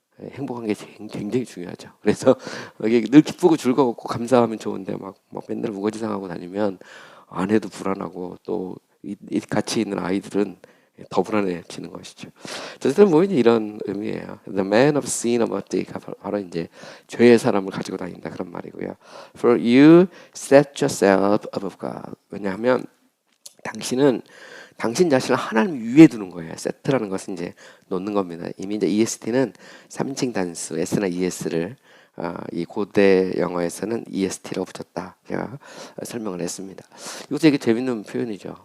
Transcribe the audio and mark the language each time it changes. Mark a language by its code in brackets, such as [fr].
[ko] 행복한 게 굉장히 중요하죠. 그래서 이게 늘 기쁘고 즐거웠고 감사하면 좋은데 막 맨날 우거지상하고 다니면 아내도 불안하고 또 이 같이 있는 아이들은 더 불안해지는 것이죠. 어쨌든 뭐 이런 의미예요. [en] The man of sin about thee. [ko] 가 바로 이제 죄의 사람을 가지고 다닌다 그런 말이고요. [en] For you set yourself above God. [ko] 왜냐하면 당신은 당신 자신을 하나님 위에 두는 거예요. 세트라는 것은 이제 놓는 겁니다. 이미 이제 EST는 3인칭 단수 S나 ES를 이 고대 영어에서는 EST라고 붙였다. 제가 설명을 했습니다. 이것도 되게 재밌는 표현이죠.